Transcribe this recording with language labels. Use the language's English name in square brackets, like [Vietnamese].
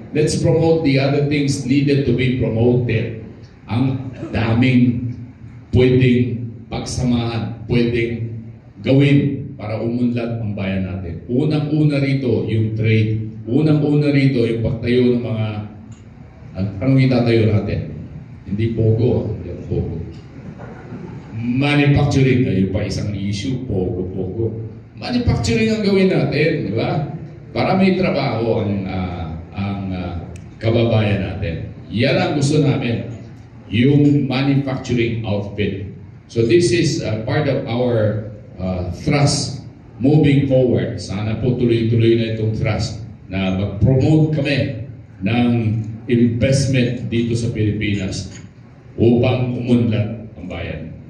[English] Let's promote the other things needed to be promoted. [Filipino] Ang daming pwedeng pagsamahan, pwedeng gawin para umunlad ang bayan natin. Unang-una rito yung trade. Unang-una rito yung pagtayo ng mga anong itatayo natin? Hindi pogo. Hindi pogo. Manufacturing. Ayun pa isang issue. Pogo. Manufacturing ang gawin natin. Di ba? Para may trabaho ang kababayan natin. Yan ang gusto namin. Yung [English] manufacturing outfit. So this is part of our thrust moving forward. [Filipino] Sana po tuloy-tuloy na itong thrust na mag-promote kami ng investment dito sa Pilipinas upang umunlad ang bayan.